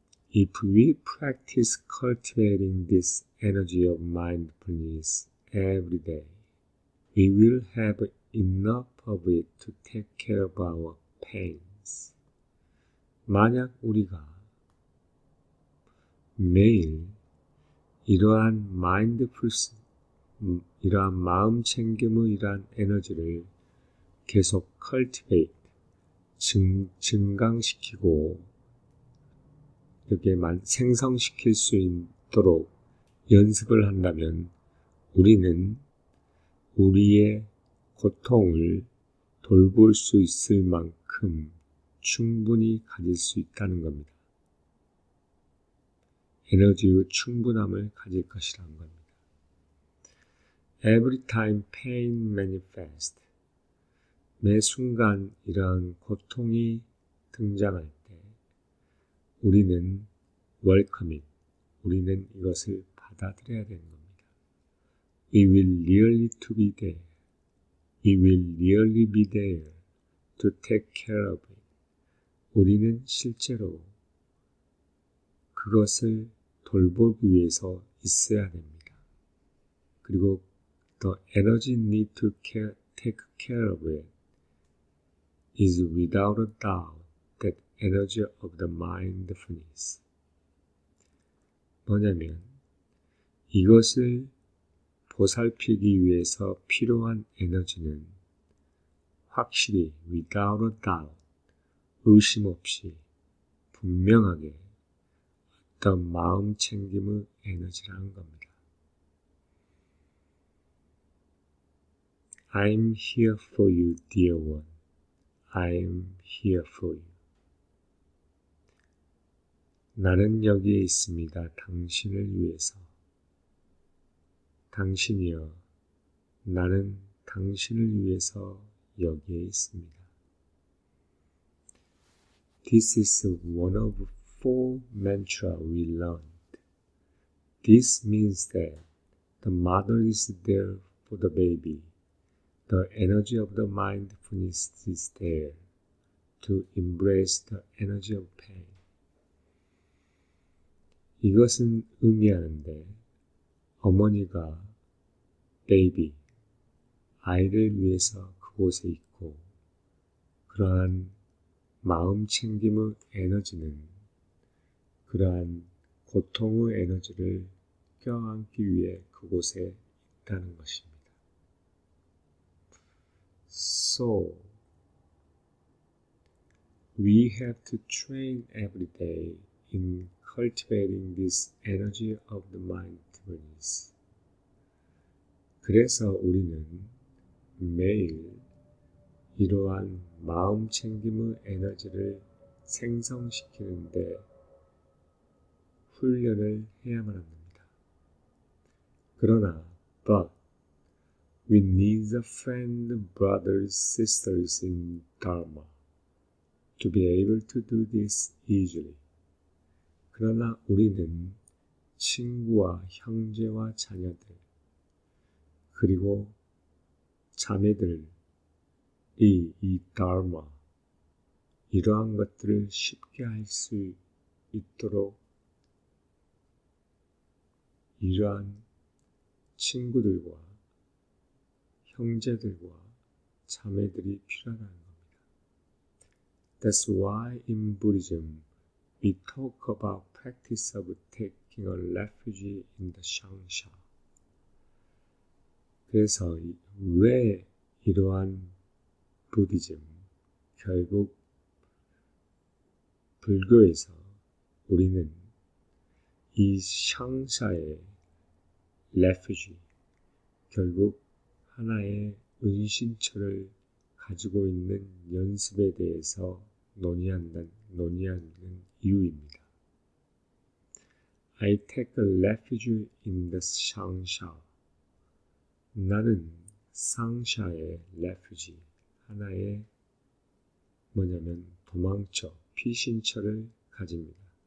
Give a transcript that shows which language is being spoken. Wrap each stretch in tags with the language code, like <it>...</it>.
<en>If we practice cultivating this energy of mindfulness every day, we will have enough of it to take care of our pains.</en> <ko>만약 우리가 매일 이러한 mindfulness, 이러한 마음 챙김의 이러한 에너지를 계속 cultivate, 증강시키고 여기에 생성시킬 수 있도록 연습을 한다면 우리는 우리의 고통을 돌볼 수 있을 만큼 충분히 가질 수 있다는 겁니다. 에너지의 충분함을 가질 것이라는 겁니다.</ko> <en>Every time pain manifests,</en> <ko>매 순간 이러한 고통이 등장할 때 우리는 welcoming, 우리는 이것을 받아들여야 되는 겁니다.</ko> <en>We will really to be there. We will really be there to take care of it.</en> <ko>우리는 실제로 그것을 돌보기 위해서 있어야 됩니다. 그리고</ko> <en>the energy need to take care of it is without a doubt that energy of the mindfulness.</en> <ko>뭐냐면 이것을 보살피기 위해서 필요한 에너지는 확실히</ko> <en>without a doubt,</en> <ko>의심 없이 분명하게 어떤 마음 챙김의 에너지라는 겁니다.</ko> <en>I'm here for you, dear one. I'm here for you.</en> <ko>나는 여기에 있습니다. 당신을 위해서. 당신이여, 나는 당신을 위해서 여기에 있습니다.</ko> <en>This is one of 4 mantras we learned. This means that the The mother is there for the baby. The energy of the mindfulness is there to embrace the energy of pain.</en> <ko>이것은 의미하는데 어머니가 베이비, 아이를 위해서 그곳에 있고 그러한 마음 챙김의 에너지는 그러한 고통의 에너지를 껴안기 위해 그곳에 있다는 것입니다.</ko> <en>So, we have to train every day in cultivating this energy of the mindfulness.</en> <ko>그래서 우리는 매일 이러한 마음 챙김의 에너지를 생성시키는데 훈련을 해야만 합니다. 그러나,</ko> <en>but we need a friend, brothers, sisters in Dharma to be able to do this easily.</en> <ko>그러나 우리는 친구와 형제와 자녀들 그리고 자매들이 이 Dharma 이러한 것들을 쉽게 할 수 있도록 이러한 친구들과 형제들과 자매들이 필요하다는 겁니다.</ko> <en>That's why in Buddhism we talk about practice of taking a refuge in the Shangsha.</en> <ko>그래서 왜 이러한 부디즘, 결국 불교에서 우리는 이 샹샤의 refuge, 결국 하나의 은신처를 가지고 있는 연습에 대해서 논의하는 이유입니다.</ko> <en>I take a refuge in the 샹샤.</en> <ko>나는 상샤의 refuge, 하나의 뭐냐면 도망처, 피신처를 가집니다.</ko>